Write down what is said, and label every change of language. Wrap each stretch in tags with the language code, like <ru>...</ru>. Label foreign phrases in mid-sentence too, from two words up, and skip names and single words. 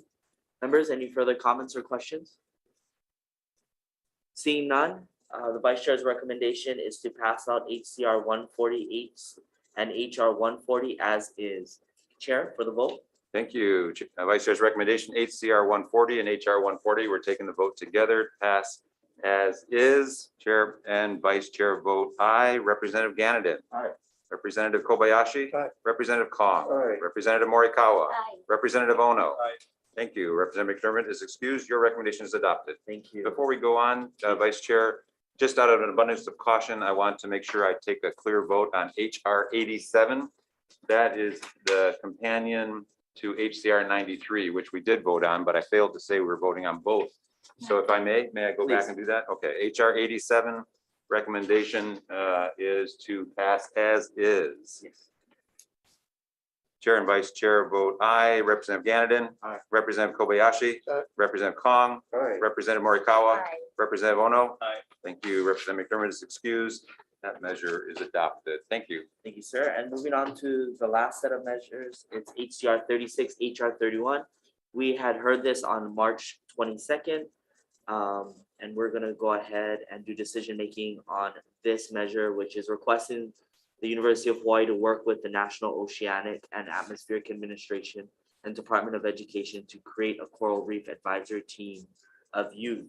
<en>Members, any further comments or questions? Seeing none, the Vice Chair's recommendation is to pass out HCR 148 and HR 140 as is. Chair, for the vote. Thank you. Vice Chair's recommendation, HCR 140 and HR 140. We're taking the vote together. Pass as is. Chair and Vice Chair vote aye. Representative Ganadin. Aye. Representative Kobayashi. Aye. Representative Kong. Aye. Representative Morikawa. Aye. Representative Ono. Aye. Thank you. Representative McDermott is excused. Your recommendation is adopted. Thank you. Before we go on, Vice Chair, just out of an abundance of caution, I want to make sure I take a clear vote on HR 87. That is the companion to HCR 93, which we did vote on, but I failed to say we were voting on both. So if I may I go back Please. and do that? Okay, HR 87 recommendation is to pass as is. Yes. Chair and Vice Chair vote aye. Representative Ganadin. Aye. Representative Kobayashi. Aye. Representative Kong. Aye. Representative Morikawa. Aye. Representative Ono. Aye. Thank you. Representative McDermott is excused. That measure is adopted. Thank you. Thank you, sir. And moving on to the last set of measures, it's HCR 36, HR 31. We had heard this on March 22nd. And we're gonna go ahead and do decision-making on this measure, which is requesting the University of Hawaii to work with the National Oceanic and Atmospheric Administration and Department of Education to create a coral reef advisory team of youth.</en>